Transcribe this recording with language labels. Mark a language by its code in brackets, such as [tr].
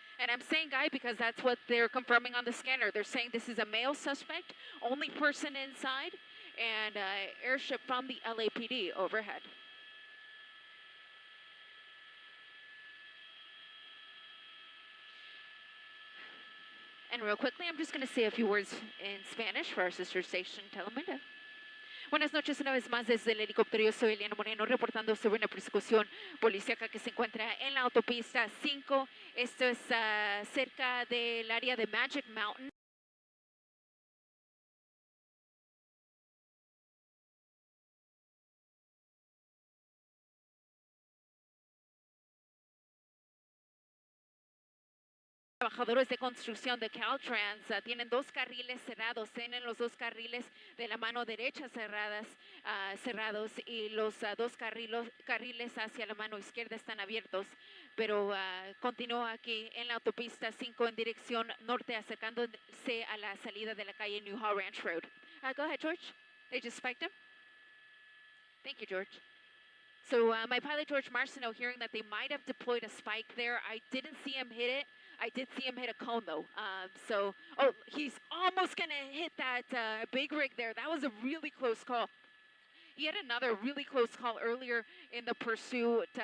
[en] And I'm saying guy because that's what they're confirming on the scanner. They're saying this is a male suspect, only person inside, and airship from the LAPD overhead. And real quickly, I'm just going to say a few words in Spanish for our sister station, Telemundo. [es] Buenas noches una vez más desde el helicóptero. Yo soy Eliana Moreno reportando sobre una persecución policíaca que se encuentra en la autopista 5. Esto es cerca del área de Magic Mountain. Trabajadores de construcción de Caltrans tienen 2 carriles cerrados, tienen los 2 carriles de la mano derecha cerrados y los 2 carriles hacia la mano izquierda están abiertos, pero continúa aquí en la autopista 5 en dirección norte acercándose a la salida de la calle Newhall Ranch Road. [en] Go ahead, George. They just spiked him. Thank you, George. So my pilot, George Marcineau, hearing that they might have deployed a spike there. I didn't see him hit it. I did see him hit a cone, though. He's almost going to hit that big rig there. That was a really close call. He had another really close call earlier in the pursuit.